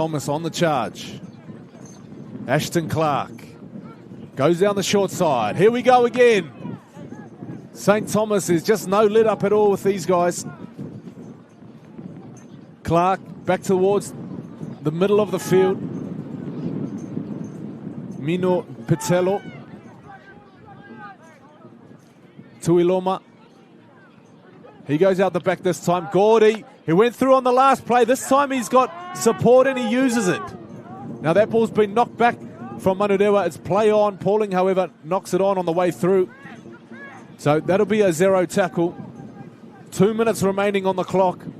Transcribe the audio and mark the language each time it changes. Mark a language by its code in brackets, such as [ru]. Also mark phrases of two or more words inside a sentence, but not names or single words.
[en] Thomas on the charge. Ashton Clark goes down the short side. Here we go again. St. Thomas is just no let up at all with these guys. Clark back towards the middle of the field. Mino Patello. Tyi Kura. He goes out the back this time. Gordy, he went through on the last play. This time he's got support and he uses it. Now that ball's been knocked back from Manurewa. It's play on. Pauling, however, knocks it on the way through. So that'll be a 0 tackle. 2 minutes remaining on the clock.